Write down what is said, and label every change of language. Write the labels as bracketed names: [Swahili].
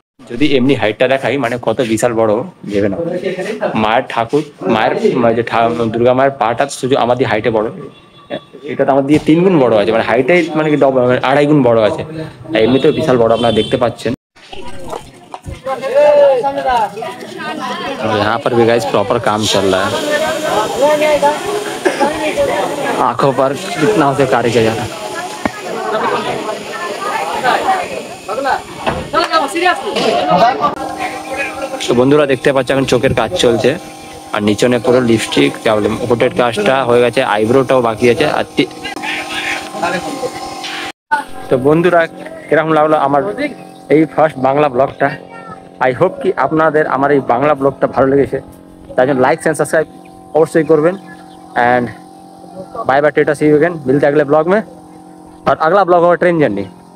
[Bangla] যদি এমনি হাইটটা দেখাই মানে কত বিশাল বড় ভেবে না। মায়ের ঠাকুর, মায়ের যে দুর্গা মায়ের পাটা শুধু আমাদের হাইটে বড়, এটা তো আমার দিয়ে 3 গুণ বড় আছে, মানে হাইটে মানে কি 2.5 গুণ বড় আছে, আর এমনিতেও বিশাল বড়, আপনারা দেখতে পাচ্ছেন। [Hindi] और यहाँ पर भी गाइस प्रॉपर काम चल रहा है, आंखों पर कितना उसे कार्य किया जा रहा है। [Bangla] তো বন্ধুরা দেখতে পাচ্ছ এখন চোখের কাজ চলছে, আর নিচনে পুরো লিপস্টিক, হোটের কাজটা হয়ে গেছে, আইব্রোটাও বাকি আছে। আর তো বন্ধুরা কিরকম লাগলো আমার এই ফার্স্ট বাংলা ব্লগটা? আই হোপ कि আপনাদের আমার এই বাংলা ব্লগটা ভালো লেগেছে, তাই জন্য लाइक एंड सब्सक्राइब অবশ্যই করবেন। [English] and bye bye, tata see you again, [Hindi] मिलते हैं अगले ब्लॉग में, और अगला ब्लॉग होगा ट्रेन जर्नी।